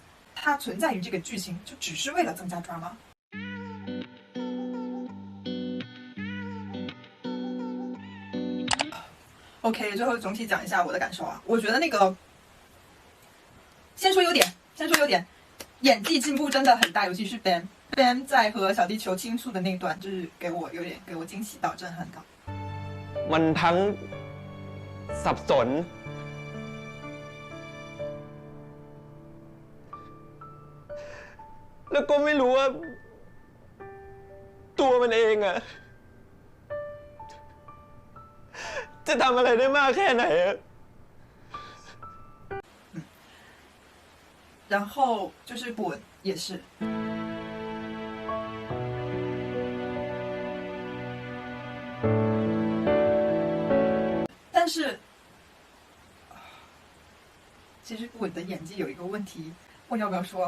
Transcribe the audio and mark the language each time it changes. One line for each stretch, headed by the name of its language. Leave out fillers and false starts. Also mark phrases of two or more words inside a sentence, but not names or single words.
Chinese: 它存在于这个剧情，就只是为了增加 drama。OK， 最后总体讲一下我的感受啊。我觉得那个，先说优点，演技进步真的很大，尤其是 Ben 在和小地球倾诉的那段，就是给我惊喜到，震撼到。
Thai: มันทั้งสับสนแล้วก็ไม่รู้ว่าตัวมันเองอะจะทำอะไรได้มากแค่ไหนอะ
Chinese: 然后就是本也是。但是，其实我的演技有一个问题，我要不要说？